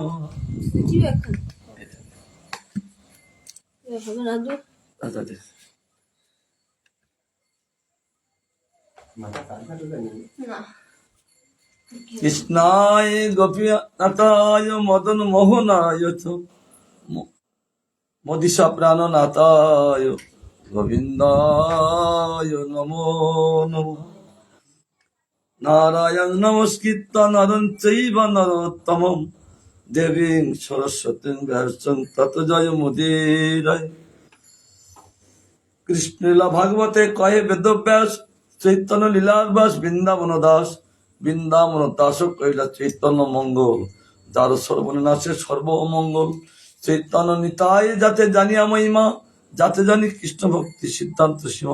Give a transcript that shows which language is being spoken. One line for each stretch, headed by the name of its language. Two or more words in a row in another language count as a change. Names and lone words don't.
Sanskrit: কৃষ্ণায় গোপীনাথায় মদন মোহনায় চ মদিশা প্রাণনাথায় গোবিন্দায় নমো নমঃ। নারায়ণ নমস্কৃত্য নরং চৈব নরোত্তমং দেবীং সরস্বতীং ব্যাসং ততো জয় মুদীরয়ে।
Bangla: কৃষ্ণলীলা ভাগবতে কহে বেদব্যাস চৈতন্য লীলার বাস বৃন্দাবন দাস। বৃন্দাবন দাস কহিলা চৈতন্য মঙ্গল, যার সর্বনাশে সর্ব অমঙ্গল। চৈতন্য নিতাই যাতে জানিয়া মহিমা, যাতে জানি কৃষ্ণ ভক্তি সিদ্ধান্ত সীমা।